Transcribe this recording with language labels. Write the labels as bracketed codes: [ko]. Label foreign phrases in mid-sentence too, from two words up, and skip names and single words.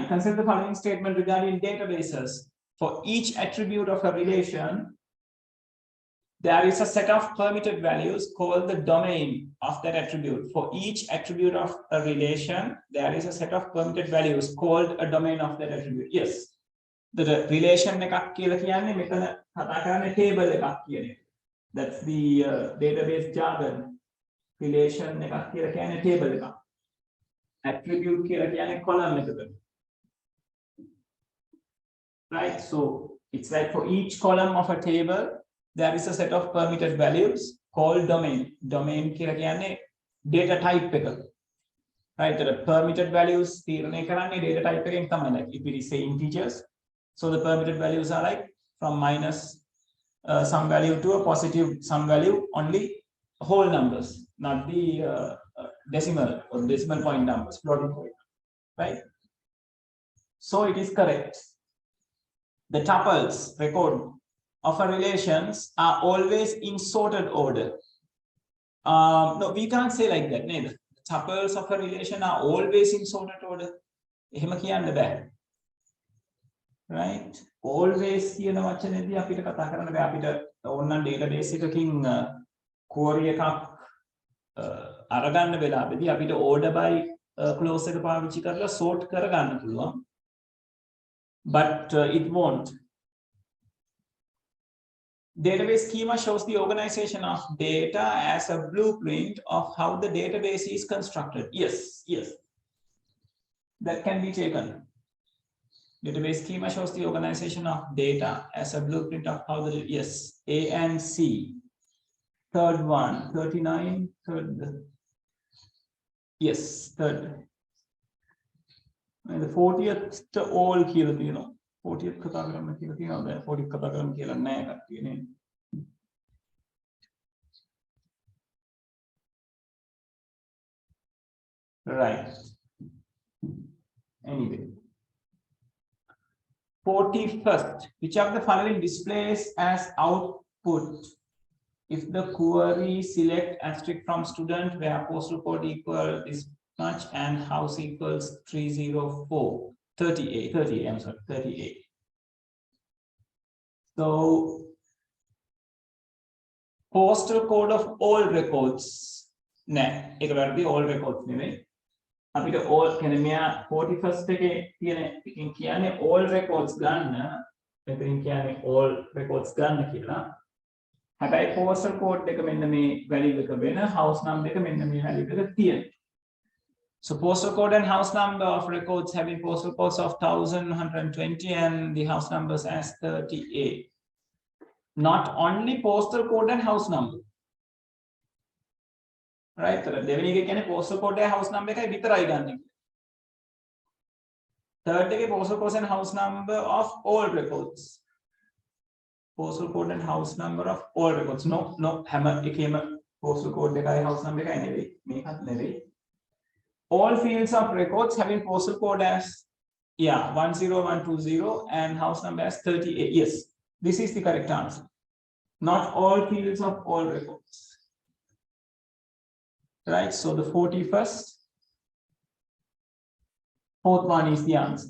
[en] Consider the following statement regarding databases. For each attribute of a relation, there is a set of permitted values called the domain of that attribute. For each attribute of a relation, there is a set of permitted values called a domain of that attribute. Yes, the relation [si] එකක් කියලා කියන්නේ මෙතන කතා කරන්නේ table එකක් කියන එක. [en] That's the database jargon. [si] Relation එකක් කියලා කියන්නේ table එකක්. Attribute කියලා කියන්නේ column එකකට. [en] Right, so it's like for each column of a table there is a set of permitted values called domain. [si] Domain කියලා කියන්නේ data type එක. [en] Right, the permitted values [si] තීරණය කරන්නේ [en] data type [si] එකෙන් තමයි. [en] Like if it is say integers, so the permitted values are like from minus some value to a positive some value, only whole numbers, not the decimal or decimal point numbers, floating point, right? So it is correct. The tuples record of a relations are always in sorted order. No, we can't say like that. Neither. The tuples of a relation are always in sorted order. [si] එහෙම කියන්න බෑ. Right? Always කියන වචනේදී අපිට කතා කරන්න බෑ. අපිට ඕනනම් database එකකින් query එකක් අරගන්න වෙලාවෙදී අපිට [en] order by clause [si] එක පාවිච්චි කරලා sort කරගන්න පුළුවන්. [en] But it won't. Database schema shows the organization of data as a blueprint of how the database is constructed. Yes, yes. That can be taken. Database schema shows the organization of data as a blueprint of how the, yes, A and C. Third one, 39, third. Yes, third. And the 40th to all [si] කියලා තියෙනවා. 40th කතා කරන්න කියලා තියෙනවා. දැන් 40th කතා කරන්න කියලා නැහැ කට්ටිය නේ. [en] Right. Anyway. 41st. Which of the following displays as output if the query select asterisk from student where postal code equal this much and house equals 304 38 I'm sorry 38. So postal code of all records [si] නෑ ඒක වැරදි [en] all records [si] නෙමෙයි අපිට all කියන්නේ මෙයා 41st එකේ තියෙන එකකින් කියන්නේ [en] all records [si] ගන්න මෙතනින් කියන්නේ [en] all records [si] ගන්න කියලා. හැබැයි [en] postal code [si] එක මෙන්න මේ value එක වෙන, [en] house number [si] එක මෙන්න මේ value එක තියෙනවා. [en] So postal code and house number of records having postal codes of 1120 and the house numbers as 38. Not only postal code and house number. Right? [si] දෙවෙනි එක කියන්නේ [en] postal code and house number [si] එකයි විතරයි ගන්න. [en] Third එකේ postal code and house number of all records. Postal code and house number of all records. [si] No හැම එකේම [en] postal code [si] එකයි [en] house number [si] එකයි නෙවෙයි. මේකත් නෙවෙයි. [en] All fields of records having postal code as 10120 and house number as 38. Yes, this is the correct answer. Not all fields of all records. Right, so the 41st, fourth one is the answer.